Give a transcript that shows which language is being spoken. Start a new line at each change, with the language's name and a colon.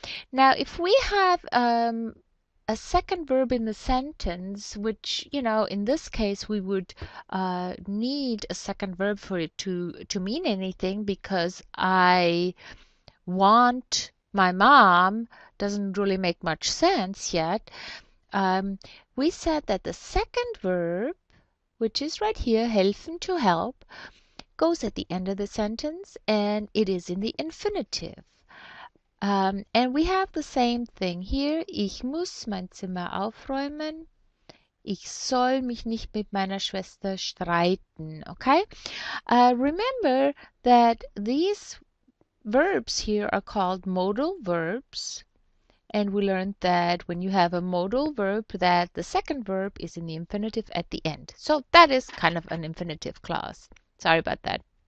English: Now, if we have a second verb in the sentence, which, in this case, we would need a second verb for it to mean anything, because I want my mom doesn't really make much sense yet. We said that the second verb, which is right here, helfen, to help, goes at the end of the sentence, and it is in the infinitive. And we have the same thing here.
German: Ich muss mein Zimmer aufräumen. Ich soll mich nicht mit meiner Schwester streiten.
English: Okay? Remember that these verbs here are called modal verbs. And we learned that when you have a modal verb, that the second verb is in the infinitive at the end. So that is kind of an infinitive clause. Sorry about that.